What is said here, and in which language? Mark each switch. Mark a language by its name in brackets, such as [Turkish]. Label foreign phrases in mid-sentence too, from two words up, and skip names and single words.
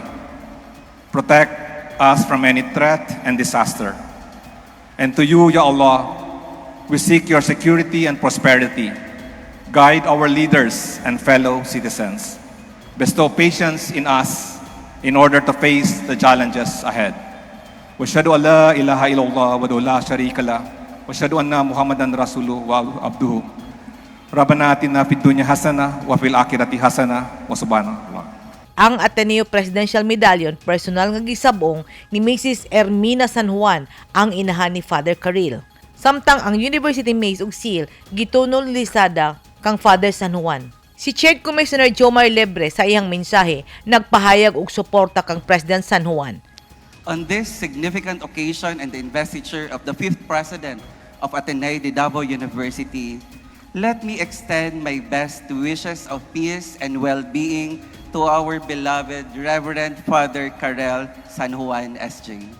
[English] Protect us from any threat and disaster. And to you, [Arabic] Ya Allah, [English] we seek your security and prosperity. Guide our leaders and fellow citizens. Bestow patience in us in order to face the challenges ahead. [Arabic] وأشهد أن لا إله إلا الله ولا شريك له. وأشهد أن محمدا رسوله وعبده. ربنا آتنا في الدنيا حسنة وفي الآخرة حسنة وسبحان الله. [Cebuano] Ang Ateneo Presidential Medallion personal nga gisabong ni Mrs. Ermina San Juan, ang inahan ni Father Karel. Samtang ang University Mace ug Seal gitunol lisada kang Father San Juan. Si Chair Commissioner Jomar Lebre sa iyang mensahe nagpahayag og suporta kang President San Juan. [English] On this significant occasion and the investiture of the 5th President of Ateneo de Davao University, let me extend my best wishes of peace and well-being to our beloved Reverend Father Karel San Juan, S.J.